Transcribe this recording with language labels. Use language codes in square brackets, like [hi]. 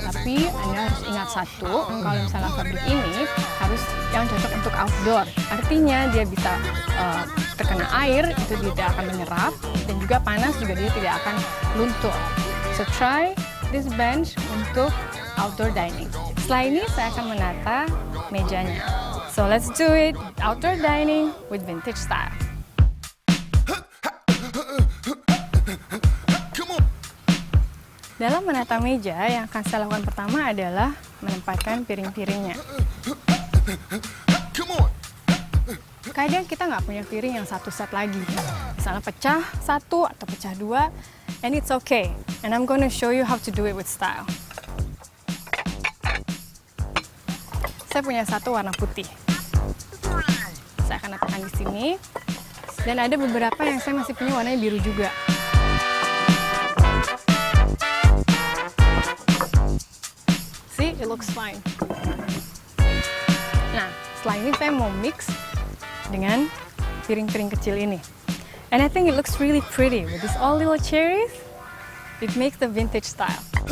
[id] Tapi Anda harus ingat satu, kalau misalnya fabric ini harus yang cocok untuk outdoor. Artinya dia bisa terkena air, itu tidak akan menyerap, dan juga panas juga dia tidak akan luntur. [en] So try this bench [id] untuk [en] outdoor dining. [id] Setelah ini saya akan menata mejanya. [en] So let's do it, outdoor dining with vintage style. [id] Dalam menata meja, yang akan saya lakukan pertama adalah menempatkan piring-piringnya. Kadang kita nggak punya piring yang satu set lagi. Misalnya pecah 1 atau pecah 2, [en] and it's okay. And I'm going to show you how to do it with style. [id] Saya punya satu warna putih. Saya akan letakkan di sini. Dan ada beberapa yang saya masih punya warnanya biru juga. [en] See, it looks fine. [id] Nah, setelah ini saya mau mix dengan piring-piring kecil ini. [en] And I think it looks really pretty with these all little cherries. It makes the vintage style.